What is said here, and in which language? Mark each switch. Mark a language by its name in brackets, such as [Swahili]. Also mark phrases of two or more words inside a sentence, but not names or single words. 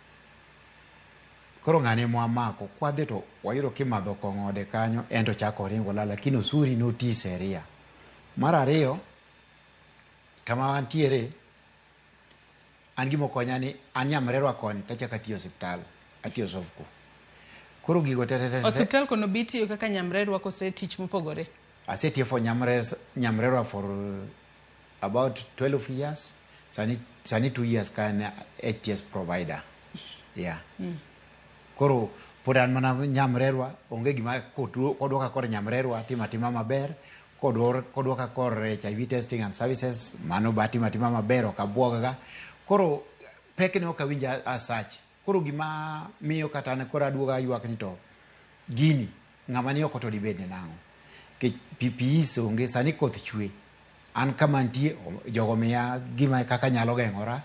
[Luo (Kenya and Tanzania)] Koro ng'ane mwamako kwa dhi to wayudo kimadho kong'ode kanyo ento chako ringo lala, lakini Osuri noti seria. Mar ariyo, kama wantiere an gimo konya ni an Nyamrerwa koni tachaka tiyo osiptal, atiyo sofku. Koro gigo tete. Osiptal kono biti kaka Nyamrerwa kose tich mopogore. [English] Asetiyo for Nyamrerwa for about 12 years. [Luo (Kenya and Tanzania)] Sani 2 years kan [English] HTS provider. [Luo (Kenya and Tanzania)] Yeah. Koro podan mana Nyamrerwa onge gima kodwoka kor Nyamrerwa tima maber. Kodwoka kor [English] HIV testing and services [Luo (Kenya and Tanzania)] mano tima maber okabwogaga. Koro pekne okawinja asach. Koro gima miyo kata ne kora duoga ywak ni to gini ng'ama ni okoto dibedne nango. Ke PPE onge sani koth chwe. An kama ntie jogo miya gima kaka nyalo geng'ora.